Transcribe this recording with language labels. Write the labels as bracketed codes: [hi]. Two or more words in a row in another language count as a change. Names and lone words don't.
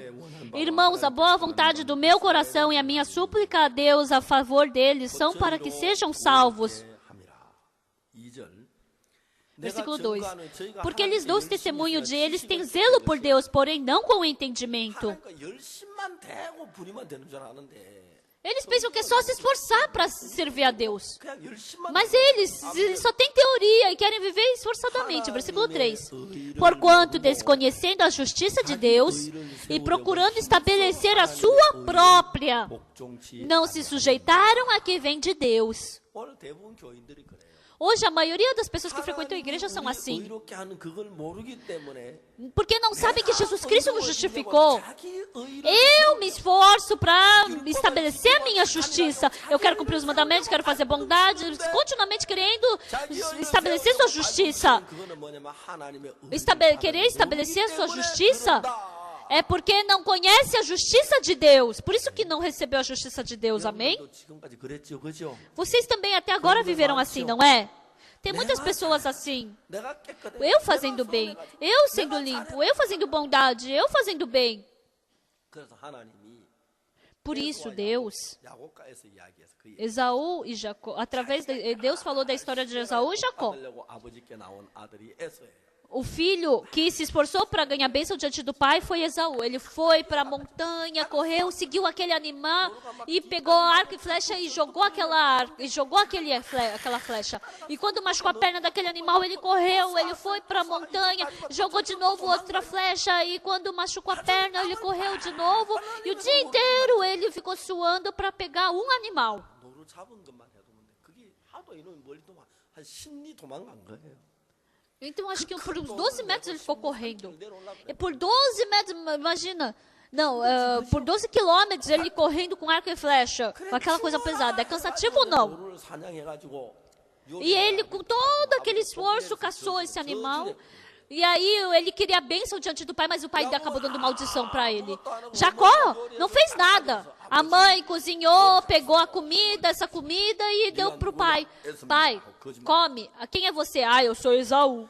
[pt] Irmãos, a boa vontade do meu coração e a minha súplica a Deus a favor deles são para que sejam salvos. Versículo 2. Porque lhes dou testemunho de eles têm zelo por Deus, porém não com entendimento. [ko] 하나님과 열심만 대고 부리면 되는 줄 아는데 [pt] Eles pensam que é só se esforçar para servir a Deus. [ko] 그냥 열심만 [pt] Mas eles só têm teoria e querem viver esforçadamente. Versículo 3. Porquanto, desconhecendo a justiça de Deus e procurando estabelecer a sua própria, [ko] 복종치 [pt] não se sujeitaram a que vem de Deus. [ko] 오늘 대부분 교인들이 그래요. [pt] Hoje, a maioria das pessoas que frequentam a igreja são assim. [ko] 의롭게 하는 그걸 모르기 때문에 [pt] Porque não sabem que Jesus Cristo nos justificou. [ko] 자기 의를 [pt] Eu me esforço para estabelecer a minha justiça. Eu quero cumprir os mandamentos, quero fazer bondade, continuamente querendo estabelecer sua justiça. [ko] 그거는 뭐냐면 하나님의 [pt] Querer estabelecer a sua justiça é porque não conhece a justiça de Deus. Por isso que não recebeu a justiça de Deus, amém? [ko] 지금까지 그랬죠, 그죠? [pt] Vocês também até agora viveram assim, não é? Tem muitas pessoas assim. [ko] 내가 깨끗해. [pt] Eu fazendo bem, eu sendo limpo, eu fazendo bondade, eu fazendo bem. [ko] 그래서 하나님이 [pt] Por isso, Deus, [ko] 야곱과에서 이야기해서 그 [pt] Esaú e Jacó, através de Deus falou da história de Esaú e Jacó. [ko] 받으려고 아버지께 나온 아들이 에서예요. [pt] O filho que se esforçou para ganhar bênção diante do pai foi Esaú. Ele foi para a montanha, correu, seguiu aquele animal e pegou arco e flecha e jogou aquela flecha. E quando machucou a perna daquele animal, ele correu, ele foi para a montanha, jogou de novo outra flecha e quando machucou a perna, ele correu de novo e o dia inteiro ele ficou suando para pegar um animal. [ko] 노루 잡은 것만 해도 근데 그게 하도 이놈이 멀리 도망 한 10리 도망간 거예요. [pt] Então, acho que por uns 12 metros ele ficou correndo. E por 12 metros, imagina. Não, por 12 quilômetros ele correndo com arco e flecha. Com aquela coisa pesada. É cansativo ou não? [ko] 노루를 사냥해가지고 [pt] E ele, com todo aquele esforço, caçou esse animal. E aí ele queria a bênção diante do pai, mas o pai acabou dando maldição para ele. Jacó não fez nada. A mãe cozinhou, pegou a comida, essa comida e deu para o pai. Pai, come. Quem é você? Ah, eu sou Esaú.